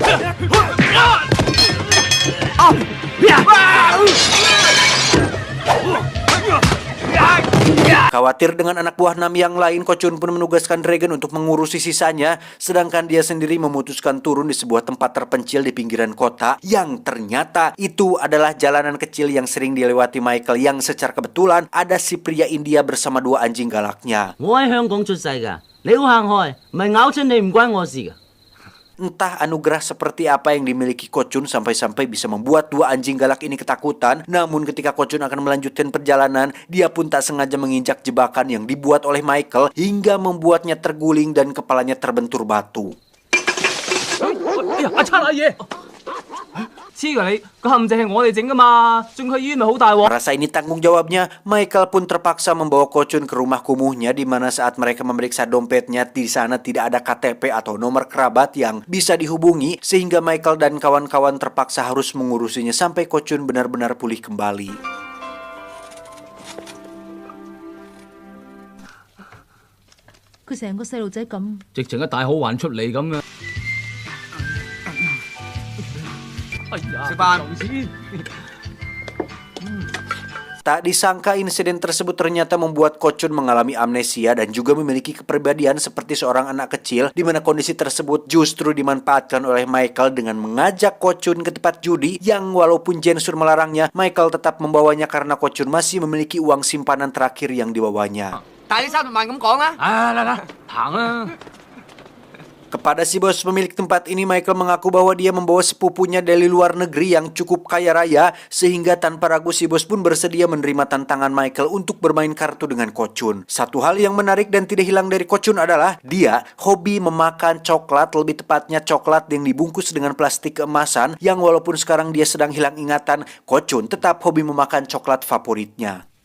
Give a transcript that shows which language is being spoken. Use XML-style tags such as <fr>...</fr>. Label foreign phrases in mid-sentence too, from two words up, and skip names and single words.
<id>Khawatir dengan anak buah Nam yang lain, Ko-chun pun menugaskan Dragon untuk mengurusi sisanya, sedangkan dia sendiri memutuskan turun di sebuah tempat terpencil di pinggiran kota, yang ternyata itu adalah jalanan kecil yang sering dilewati Michael, yang secara kebetulan ada si pria India bersama dua anjing galaknya.</id> <yue>我喺香港出世㗎，你好行開，唔係咬親你唔關我事㗎。</yue> <id>Entah anugerah seperti apa yang dimiliki Ko-chun sampai-sampai bisa membuat dua anjing galak ini ketakutan. Namun ketika Ko-chun akan melanjutkan perjalanan, dia pun tak sengaja menginjak jebakan yang dibuat oleh Michael hingga membuatnya terguling dan kepalanya terbentur batu.</id> <yue>哎呀，阿七阿爺，黐㗎你，個陷阱係我哋整㗎嘛，送去醫院咪好大鑊。</yue> <id>Merasa ini tanggung jawabnya, Michael pun terpaksa membawa Ko-chun ke rumah kumuhnya, di mana saat mereka memeriksa dompetnya, di sana tidak ada KTP atau nomor kerabat yang bisa dihubungi, sehingga Michael dan kawan-kawan terpaksa harus mengurusinya sampai Ko-chun benar-benar pulih kembali.</id> <yue>佢成個細路仔咁，直情一大好環出嚟咁嘅。哎呀，食飯。</yue> <id>Tak disangka insiden tersebut ternyata membuat Ko-chun mengalami amnesia dan juga memiliki kepribadian seperti seorang anak kecil, di mana kondisi tersebut justru dimanfaatkan oleh Michael dengan mengajak Ko-chun ke tempat judi yang walaupun Jensur melarangnya, Michael tetap membawanya karena Ko-chun masih memiliki uang simpanan terakhir yang dibawanya.</id> <yue>大啲300萬咁講啦。嚟嚟，行啦。</yue> <id>Kepada si bos pemilik tempat ini, Michael mengaku bahwa dia membawa sepupunya dari luar negeri yang cukup kaya raya, sehingga tanpa ragu si bos pun bersedia menerima tantangan Michael untuk bermain kartu dengan Ko-chun. Satu hal yang menarik dan tidak hilang dari Ko-chun adalah dia hobi memakan coklat, lebih tepatnya coklat yang dibungkus dengan plastik keemasan, yang walaupun sekarang dia sedang hilang ingatan, Ko-chun tetap hobi memakan coklat favoritnya.</id>